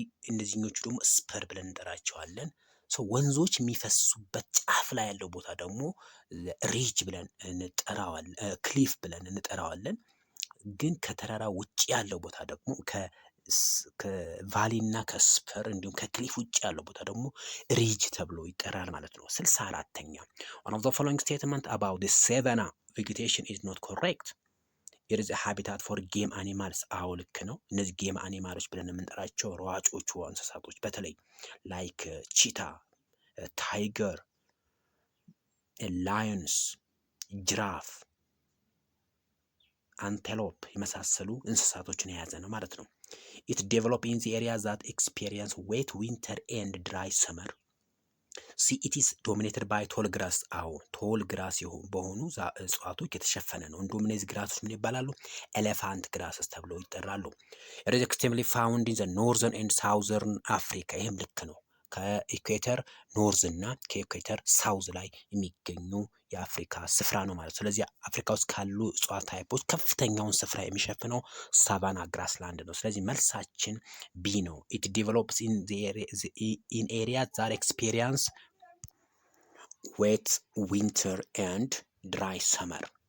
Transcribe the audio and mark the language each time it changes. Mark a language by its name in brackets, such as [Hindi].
[Amharic] እነዚህኞቹ ደግሞ ስፐር ብለን እንጠራቸዋለን። ወንዞች የሚፈሱበት ጫፍ ላይ ያለው ቦታ ደግሞ ሪጅ ብለን እንጠራዋለን፣ ክሊፍ ብለን እንጠራዋለን። ግን ከተራራ ውጭ ያለው ቦታ ደግሞ ከቫሊ እና ከስፐር እንዲሁም ከክሊፍ ውጭ ያለው ቦታ ደግሞ ሪጅ ተብሎ ይጠራል ማለት ነው። 64ኛ [English] one of the following statement about the savanna vegetation is not correct. it is a habitat for game animals. [Amharic] አዎ ልክ ነው። እነዚህ ጌም አኒማሎች ብለን የምንጠራቸው ሯጮቹ እንስሳቶች በተለይ ላይክ ቺታ፣ ታይገር፣ ላየንስ፣ ጅራፍ፣ አንቴሎፕ የመሳሰሉ እንስሳቶችን የያዘ ነው ማለት ነው። [English] it develop in the areas that experience wet winter and dry summer. see it is dominated by tall grass. [Amharic] አዎ ቶል ግራስ በሆኑ እጽዋቶች የተሸፈነ ነው። እንዲሁም እነዚህ ግራሶች ምን ይባላሉ? ኤሌፋንት ግራስስ ተብለው ይጠራሉ። [English] it is extremely found in the northern and southern Africa. [Amharic] ይህም ልክ ነው። ከኢኩዌተር ኖርዝ እና ከኢኩዌተር ሳውዝ ላይ የሚገኙ የአፍሪካ ስፍራ ነው ማለት። ስለዚህ አፍሪካ ውስጥ ካሉ እጽዋት ታይፖች ከፍተኛውን ስፍራ የሚሸፍነው ሳቫና ግራስላንድ ነው። ስለዚህ መልሳችን ቢ ነው። [English] it develops in areas that experience wet winter and dry summer.